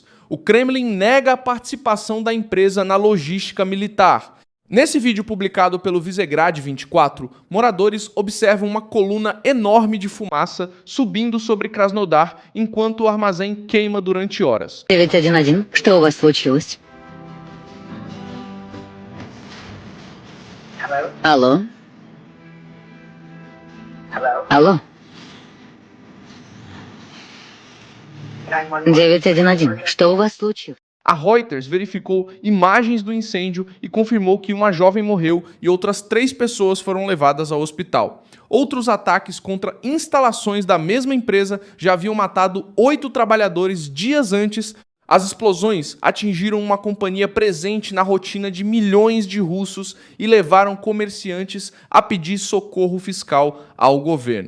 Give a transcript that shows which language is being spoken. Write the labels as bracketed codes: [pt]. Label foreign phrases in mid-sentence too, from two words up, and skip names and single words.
[pt] O Kremlin nega a participação da empresa na logística militar. Nesse vídeo publicado pelo Visegrad 24, moradores observam uma coluna enorme de fumaça subindo sobre Krasnodar enquanto o armazém queima durante horas. [ru] 911, что у вас случилось? Алло? Алло? 911, что у вас случилось? [pt] A Reuters verificou imagens do incêndio e confirmou que uma jovem morreu e outras 3 pessoas foram levadas ao hospital. Outros ataques contra instalações da mesma empresa já haviam matado 8 trabalhadores dias antes. As explosões atingiram uma companhia presente na rotina de milhões de russos e levaram comerciantes a pedir socorro fiscal ao governo.